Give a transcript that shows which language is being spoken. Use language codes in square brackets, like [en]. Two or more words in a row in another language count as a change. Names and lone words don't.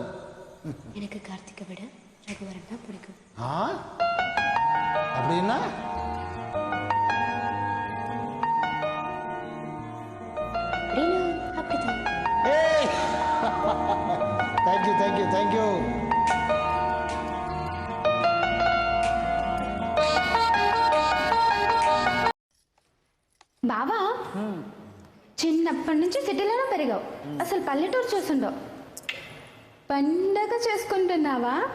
[ta] எனக்கு கார்த்திகை விட ரகுவரன் தான் பிடிக்கும். அப்படின்னா அப்படிதான். [en] thank you thank you thank you. [te] బావా, చిన్నప్పటి నుంచి సిటీలోనే పెరిగావు, అసలు పల్లెటూరు చూసుండవు. పండగ చేసుకుంటున్నావా?